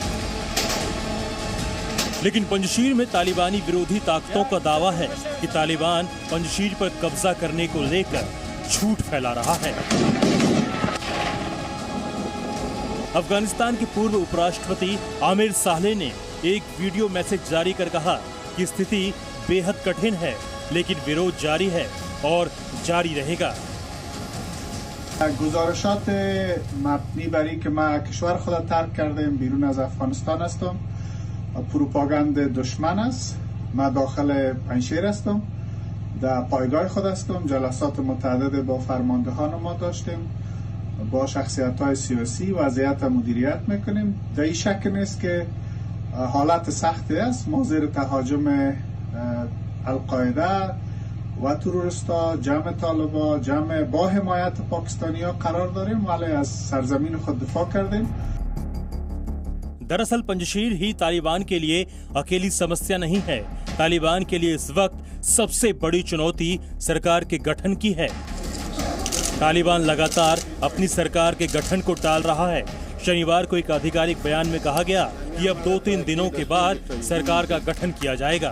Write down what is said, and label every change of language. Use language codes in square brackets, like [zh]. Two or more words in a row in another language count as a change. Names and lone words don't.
[hi] लेकिन पंजशीर में तालिबानी विरोधी ताकतों का दावा है कि तालिबान पंजशीर पर कब्जा करने को लेकर झूठ फैला रहा है। अफगानिस्तान के पूर्व उपराष्ट्रपति आमिर सालेह ने एक वीडियो मैसेज जारी कर कहा कि स्थिति बेहद कठिन है, लेकिन विरोध जारी है और जारी रहेगा। [fa] گزارشات مبنی بر اینکه ما کشور خود را ترک کردیم، بیرون از افغانستان هستم، پروپاگاند دشمن است. ما داخل پنجشیر هستم، در پایگاه خود هستم. جلسات متعدد با فرماندهان ما داشتیم، با شخصیت‌های سیاسی وضعیت مدیریت میکنیم. در این شک نیست که حالت سختی است. ما زیر تهاجم القاعده و تروریستا، جمع طالبا، جمع با حمایت پاکستانی‌ها قرار داریم، ولی از سرزمین خود دفاع کردیم. [hi] दरअसल पंजशीर ही तालिबान के लिए अकेली समस्या नहीं है। तालिबान के लिए इस वक्त सबसे बड़ी चुनौती सरकार के गठन की है। तालिबान लगातार अपनी सरकार के गठन को टाल रहा है। शनिवार को एक आधिकारिक बयान में कहा गया कि अब 2-3 दिनों के बाद सरकार का गठन किया जाएगा।